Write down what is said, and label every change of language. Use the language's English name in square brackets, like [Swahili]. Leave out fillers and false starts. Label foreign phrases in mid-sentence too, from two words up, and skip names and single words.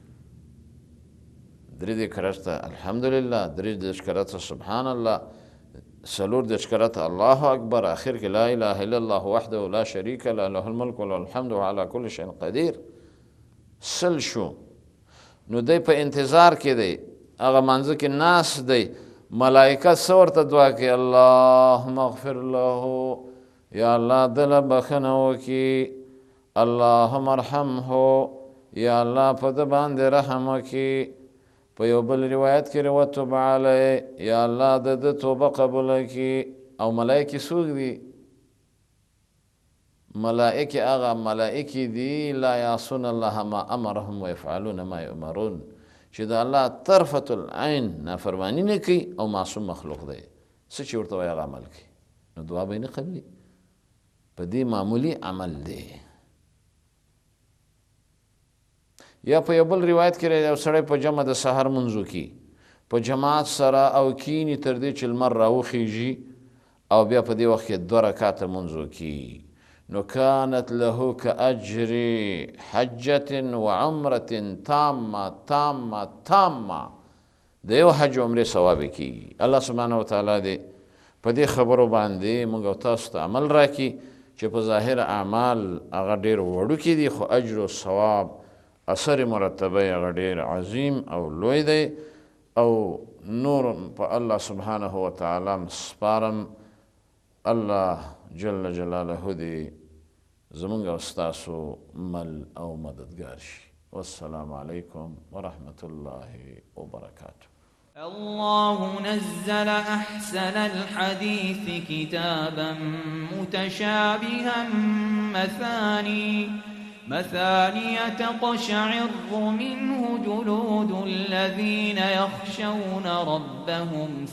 [Arabic] 3 کرته الحمدلله، 3 کرته سبحان الله، 4 کرته الله اکبر، [Pashto] آخر کې [Arabic] لا اله الا الله وحده لا شریک له له الملک وله الحمد وعلى كل شيء قدیر. [Pashto] سل شو. نو دی په انتظار کې دی، هغه منځ کې ناس دی، ملائکه څه ورته دعا کوي؟ [Arabic] اللهم اغفر له، [Pashto] یا الله دله بخښنه وکړي، [Arabic] اللهم ارحمه، [Pashto] یا الله په ده باندې رحم وکړي. په یو بل روایت کې [Arabic] وتوب علیه، [Pashto] یا الله د ده توبه قبوله کړي. او ملائکې څوک دي؟ ملائکې هغه ملائکې دي [Arabic] لا یعصون الله ما امرهم ویفعلون ما یؤمرون، [Pashto] چې د الله [Arabic] طرفة العین [Pashto] نافرماني نه کوي او معصوم مخلوق دی. څه چې ورته وایي هغه عمل کوي، نو دعا به یې نه قبلي. په دې معمولی عمل دی. یا په یو بل روایت کې یو سړی په جمع د سحر لمونځ وکړي په جماعت سره او کینی تر دې چې لمر راوخیږي او بیا په دې وخت کې 2 رکعته لمونځ وکړي، نو [Arabic] كانت له كأجر حجة وعمرة تامة تامة تامة. [Pashto] د یو حج عمرې ثواب کیږي. [Arabic] الله سبحانه وتعالی [Pashto] دې په دې خبرو باندې موږ او تاسو ته عمل راکړي چې په ظاهر اعمال هغه ډېر وړوکي دي، خو اجر او ثواب اثر مرتبه هغه ډېر عظیم او لوی دی. او نور په [Arabic] الله سبحانه وتعالی [Pashto] سپارم. [Arabic] الله جل جلاله [Pashto] دې زمونږ او ستاسو مل او مددگار شي. [Arabic] والسلام علیکم ورحمة الله وبرکاته. الله نزل أحسن الحديث كتابا متشابها مثاني تقشعر منه جلود الذين يخشون ربهم